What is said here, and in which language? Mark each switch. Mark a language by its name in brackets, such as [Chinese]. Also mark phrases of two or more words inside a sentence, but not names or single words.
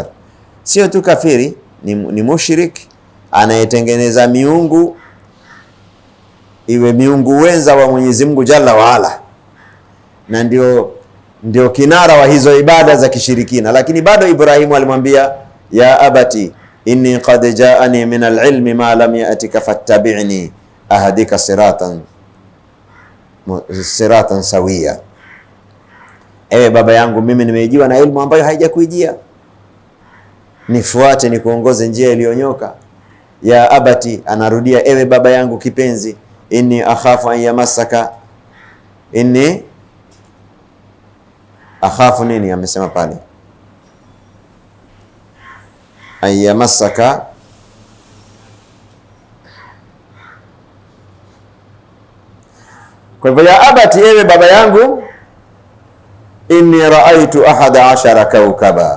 [Swahili] Sio tu kafiri, ni mushrik, anayetengeneza miungu iwe miungu wenza wa Mwenyezi Mungu [Arabic] جل وعلا, [Swahili] na ndio kinara wa hizo ibada za kishirikina. Lakini bado Ibrahimu alimwambia, [Arabic] يا أبت إني قد جاءني من العلم ما لم يأتك فاتبعني أهدك صراطا سويا. [Swahili] Ewe baba yangu, mimi nimejiwa na ilmu ambayo haijakuijia, nifuate nikuongoze njia iliyonyoka. [Arabic] يا أبت, [Swahili] anarudia, ewe baba yangu kipenzi, [Arabic] إني أخاف أن يمسك, إني أخاف [Swahili] nini amesema pale, [Arabic] أن يمسك, [Swahili] kwa hivyo [Arabic] يا أبت, [Swahili] ewe baba yangu, [Arabic] إني رأيت 11 كوكبا.